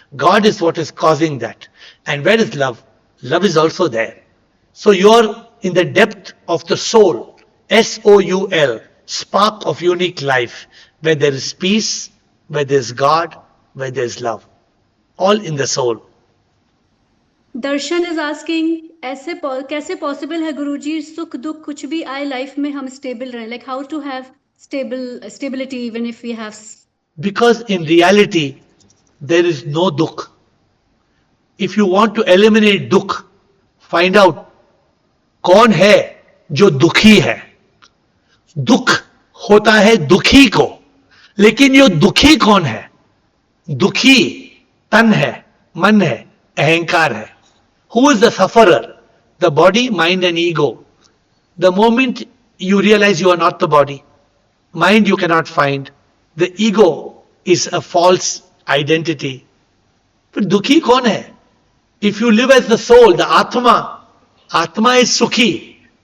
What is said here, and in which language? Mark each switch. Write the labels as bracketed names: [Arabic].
[English] God is what is causing that. And where is love? Love is also there. So you are in the depth of the soul. SOUL, spark of unique life, where there is peace, where there is God, where there is love. All in the soul. [Hindi] Darshan [English] is asking [Hindi] ऐसे कैसे possible है गुरुजी सुख दुख कुछ भी आए life में हम स्टेबल रहें [English] Like how to have stability even if we have because in reality there is no dukh. If you want to eliminate dukh, find out [Hindi] कौन है जो दुखी है. दुख होता है दुखी को, लेकिन ये दुखी कौन है? दुखी तन है, मन है, अहंकार है. [English] Who is the sufferer? The body, mind and ego. The moment you realize you are not the body, mind you cannot find, the ego is a false identity. But [Hindi] dukhi kaun hai? [English] If you live as the soul, the Atma, Atma is Sukhi.